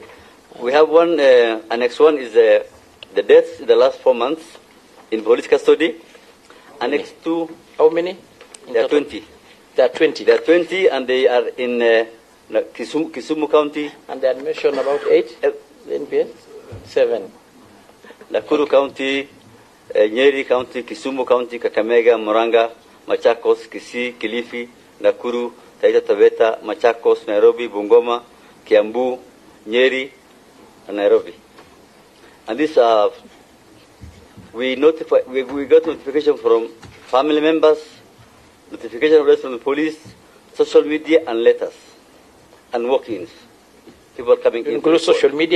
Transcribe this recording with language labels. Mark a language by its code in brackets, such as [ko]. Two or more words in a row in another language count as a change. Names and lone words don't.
[en] We have one, Annex 1 is the deaths in the last 4 months in police custody. Annex 2. How many? There are 20. There are 20. There are 20, and they are in Kisumu County. And they had mentioned about 8 NPS? 7. Nakuru County, Nyeri County, Kisumu County, Kakamega, Murang'a, Machakos, Kisii, Kilifi, Nakuru, Taita Taveta, Machakos, Nairobi, Bungoma, Kiambu, Nyeri, and Nairobi. And these are, we got notification from family members, notification from the police, social media, and letters, and walk-ins. People coming in. Include social media?